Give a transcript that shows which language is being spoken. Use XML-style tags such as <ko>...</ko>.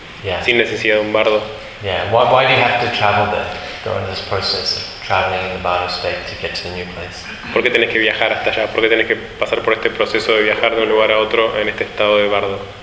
<en>Yeah.</en> <es>Sin necesidad de un bardo.</es> <en>Yeah. Why do you have to travel there? Go in this process of traveling in the bardo state to get to the new place.</en> <es>¿Por qué tenés que viajar hasta allá? ¿Por qué tenés que pasar por este proceso de viajar de un lugar a otro en este estado de bardo?</es>